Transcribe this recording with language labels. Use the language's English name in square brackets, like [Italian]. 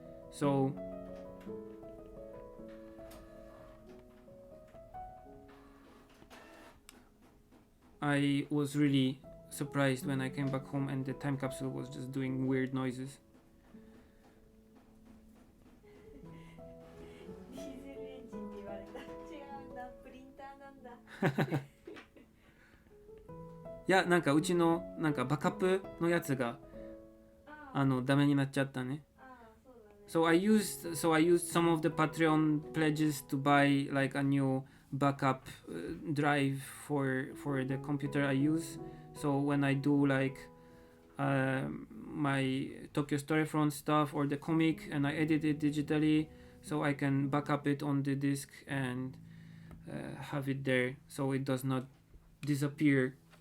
[English] So I was really surprised when I came back home and the time capsule was just doing weird noises. [Japanese] ディーゼルエンジンって言われた。違うんだ、プリンターなんだ。いや、なんかうちのなんかバックアップのやつがダメになっちゃったね。 [English] So I used some of the Patreon pledges to buy like a new backup drive for the computer I use. So when I do like my Tokyo Storyfront stuff or the comic and I edit it digitally, so I can back up it on the disk and have it there so it does not disappear.